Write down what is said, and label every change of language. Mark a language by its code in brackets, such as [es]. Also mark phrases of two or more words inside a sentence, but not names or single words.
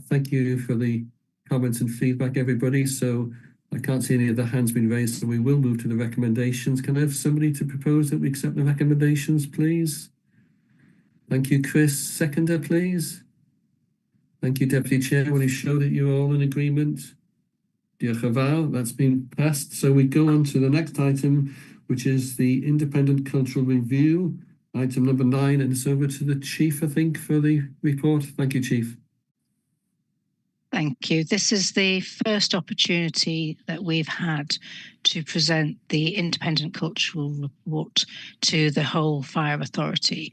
[en] Thank you for the comments and feedback, everybody. So I can't see any other hands being raised, so we will move to the recommendations. Can I have somebody to propose that we accept the recommendations, please? Thank you, Chris. Seconder, please. Thank you, Deputy Chair. Will you show that you're all in agreement? [cy] Diolch yn fawr. [en] That's been passed. So we go on to the next item, which is the Independent Cultural Review, item number 9, and it's over to the Chief, I think, for the report. Thank you, Chief. Thank you. This is the first opportunity that we've had to present the Independent Cultural Report to the whole Fire Authority.